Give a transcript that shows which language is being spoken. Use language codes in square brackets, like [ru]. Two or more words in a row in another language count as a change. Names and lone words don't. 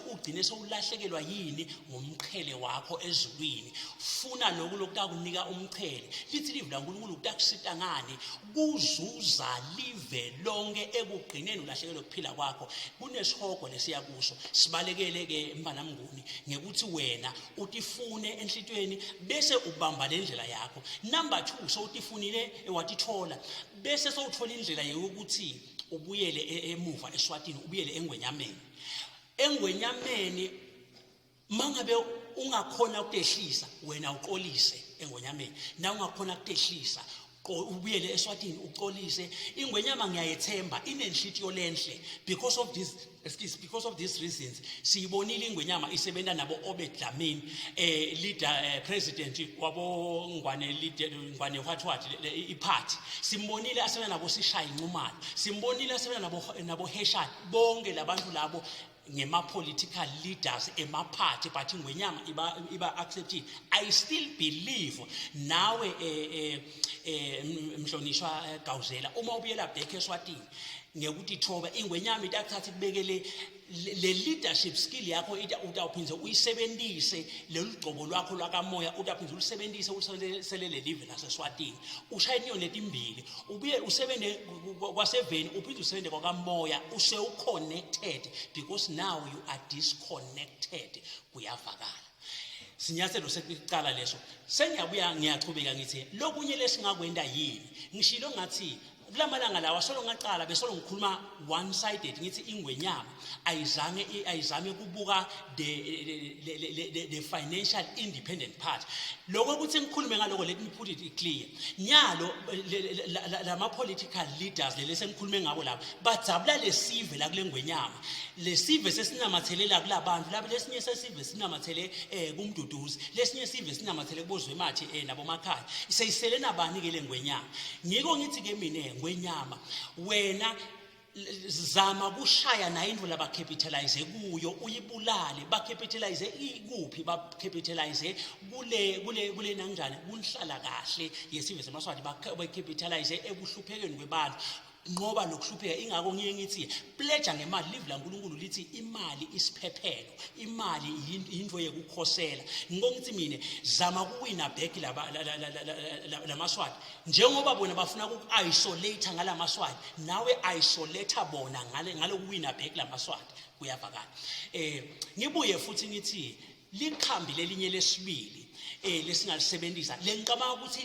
[ss] ugcine sowulahlekelwa yini ngomqhele wakho ezulwini funa lokhu lokutakunika umqhele lithi live la uNkulunkulu utakusita ngani kuzuza live lonke ekugcineni ulahlekelwe ukuphila kwakho kunesihogo lesiya kuso sibalekele ke mbana Mnguni ngekuthi wena utifune enhlitweni bese ubamba lendlela yakho number 2 so utifunile watithola bese sowuthola indlela yokuthi ubuyele emuva eSwatini ubuyele Engwenyameni mangabe ungakhona ukutehlisa wena uqolise Engwenyameni na ungakhona ukutehlisa ubuyele eSwatini uqolise Ingwenyama ngiyayethemba inenhlitiyo lenhle [en] because of these reasons [ss] siyibonile Ingwenyama isebenza nabo Obed Dlamini [en] leader president [ss] wabo Ngwane what iparty simbonile asebenza nabo Sishaya Inqumalo simbonile asebenza nabo Heshad bonke labantu labo ngema [en] political leaders [ss] emaparty but Ingwenyama iba accepted [en] I still believe [ss] nawe mhlonishwa Gawzela uma ubuyela back eSwatini ngekuthi thoba Ingwenyama itakuthatha kubekele le [en] leadership skill [ss] yakho utawuphindze uyisebenzise lelugcobo lwakho lwakamoya utawuphindze ulisebenzise uselele live laseSwatini ushaya inyo letimbili ubuye usebenzele kwaseveni uphinde usebenzele kwakamoya [en] connected because now you are disconnected [ss] kuyavakala sinyathelo sekuqala leso sengiyabuya ngiyachubeka ngithi lokunye lesingakwenda yini ngishilo ngathi kulamalanga lawa solo ngaqala besolo ngikhuluma [en] one sided [ss] ngithi Ingwenyama ayizame kubuka [en] the financial independent part [ss] lokho ukuthi ngikhulume ngaloko [en] let me put it clear [ss] nyalo lama [en] political leaders [ss] lesengikhulume ngabo laba badzabula lesive la kule Ingwenyama lesive sesinamathelela kulabantu laba lesinye sesive sinamathele kumduduzi lesinye sive sinamathele kubozwe mathi nabo makhaya seyiselena bani ke le Ingwenyama ngiko ngithi ke mina Ingwenyama wena zama kushaya na indlu laba capitalize kuyo uyibulale ba capitalize ikuphi ba capitalize kule nanjani kunhlala kahle yesive semaswati ba capitalize ebuhluphekeni kwebantu ngoba lokuhlupheka ingako ngiye ngithi pledge ngemali live la uNkulunkulu lithi imali isiphephelo imali into yekukhosela ngiko ngithi mina zama kuwina back la maswati njengoba bona bafuna uku-isolate ngala maswati nawe isolate bona ngalokuwina back la maswati kuyavakala ngibuye futhi ngithi likhambi lelinye lesibili lesingalisebenzisa lenqaba ukuthi